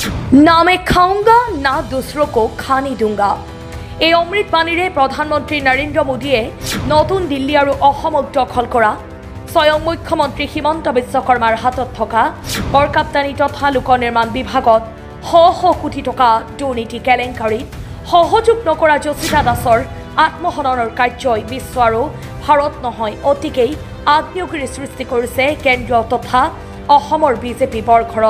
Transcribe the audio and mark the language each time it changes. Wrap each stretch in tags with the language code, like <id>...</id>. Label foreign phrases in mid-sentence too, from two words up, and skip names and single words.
<hi>ना मैं खाऊंगा ना दूसरों को खाने दूंगा।</hi> <as>এই অমৃত বাণীৰে প্ৰধানমন্ত্ৰী নৰেন্দ্ৰ মোদীয়ে নতুন দিল্লী আৰু অসমক দখল কৰা স্বয়ং মুখ্যমন্ত্ৰী হিমন্ত বিশ্ব শৰ্মাৰ হাতত থকা বৰকাপ্তানী তথা লোক নিৰ্মাণ বিভাগত শ কোটি টকা দুৰ্নীতি কেলেংকাৰীত সহযোগ নকৰা জচিতা দাসৰ আত্মহননৰ কাৰ্যই বিশ্ব আৰু ভাৰত নহয় অতিকেই আগ্নেয়গিৰি সৃষ্টি কৰিছে কেন্দ্ৰীয় তথা অসমৰ বিজেপি বৰঘৰত।</as>